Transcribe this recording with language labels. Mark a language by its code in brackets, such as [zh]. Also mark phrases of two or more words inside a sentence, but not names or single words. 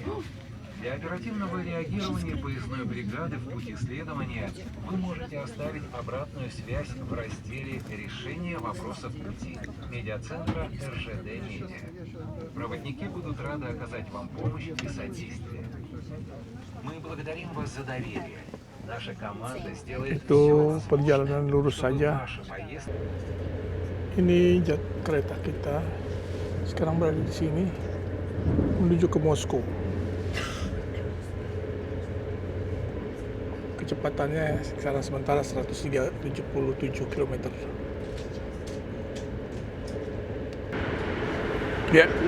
[ru] Для оперативного реагирования поездной бригады в пути следования вы можете оставить обратную связь в разделе «Решение вопросов пути» медиацентра РЖД Медиа. Проводники будут рады оказать вам помощь и содействие. Мы благодарим вас за доверие. Наша команда сделает [id] Itu [ru] все [id] perjalanan lurus [ru] чтобы [id] saja. [ru] ваша поездка [id] Ini kereta kita sekarang berada di sini menuju ke Moskow. Kecepatannya sekarang sementara 177 km. Ya.